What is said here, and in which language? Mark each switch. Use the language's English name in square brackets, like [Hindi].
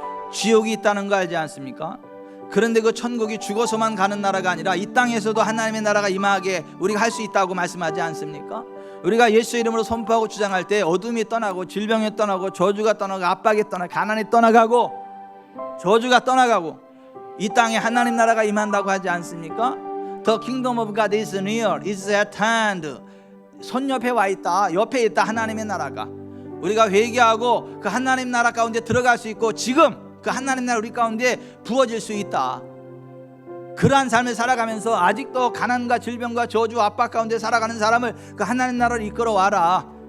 [Korean] 지옥이 있다는 거 알지 않습니까? 그런데 그 천국이 죽어서만 가는 나라가 아니라 이 땅에서도 하나님의 나라가 임하게 우리가 할 수 있다고 말씀하지 않습니까? 우리가 예수 이름으로 선포하고 주장할 때 어둠이 떠나고 질병이 떠나고 저주가 떠나고 압박이 떠나고 가난이 떠나가고 저주가 떠나가고 이 땅에 하나님 나라가 임한다고 하지 않습니까? [English] The kingdom of God is near, is at hand. [Korean] 손 옆에 와 있다, 옆에 있다. 하나님의 나라가 우리가 회개하고 그 하나님 나라 가운데 들어갈 수 있고 지금 그 하나님 나라 우리 가운데 부어질 수 있다. 그러한 삶을 살아가면서 아직도 가난과 질병과 저주 압박 가운데 살아가는 사람을 그 하나님 나라를 이끌어 와라.